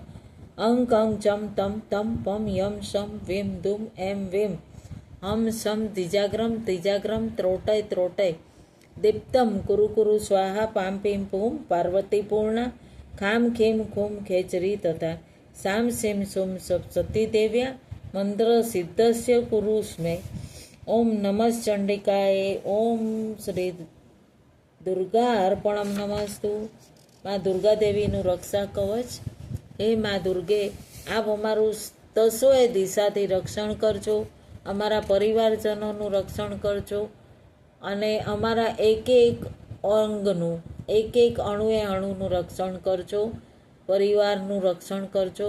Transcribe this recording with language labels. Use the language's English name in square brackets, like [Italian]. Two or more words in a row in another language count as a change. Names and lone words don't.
[Sanskrit] अंक अंक जम तम तम पम यम शम वीम धूम एम वीम हम शम दिजाग्रम तिजाग्रम त्रोटय त्रोटय दीप्तम कुरु कुरु स्वाहा पाम पीम पूम पार्वती पूर्णा खाम खीम खूम खेचरी तथा साम सीम सुम सप्तती देव्या मंत्र सिद्धस्य कुरुस्मे। ओम नमः चंडिकाय। ओम श्री दुर्गा अर्पणम नमस्तु। [Gujarati] माँ दुर्गा देवीનું રક્ષા કવચ। હે મા દુર્ગે, આપ અમારું તસોએ દિશાથી રક્ષણ કરજો, અમારા પરિવારજનોનું રક્ષણ કરજો અને અમારા એક એક અંગનું એક એક અણુએ અણુનું રક્ષણ કરજો, પરિવારનું રક્ષણ કરજો।